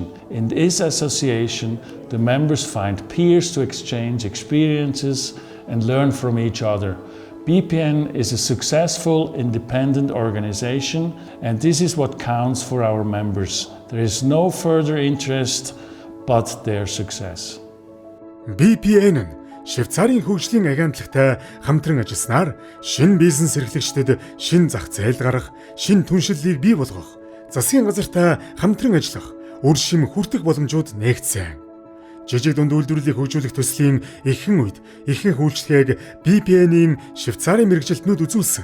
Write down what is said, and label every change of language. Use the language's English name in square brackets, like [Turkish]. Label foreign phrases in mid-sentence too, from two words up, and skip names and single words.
[English] In this association, the members find peers to exchange experiences and learn from each other. BPN is a successful, independent organization, and this is what counts for our members. There is no further interest but their success. [Mongolian] BPN нь Швейцарын хөгжлийн агентлагтай хамтран ажилласнаар шинэ бизнес эрхлэгчдэд шинэ зах зээл гаргах, шинэ түншлэлийг бий болгох, засгийн газартай хамтран ажиллах, үр шим хүртэх боломжууд нээгдсэн. Жижиг дунд үйлдвэрлэлийг хөгжүүлэх төслийн ихэнх үед ихэнх үйлчлэгийг BPN-ийн Швейцарын мэргэжилтнүүд үзүүлсэн.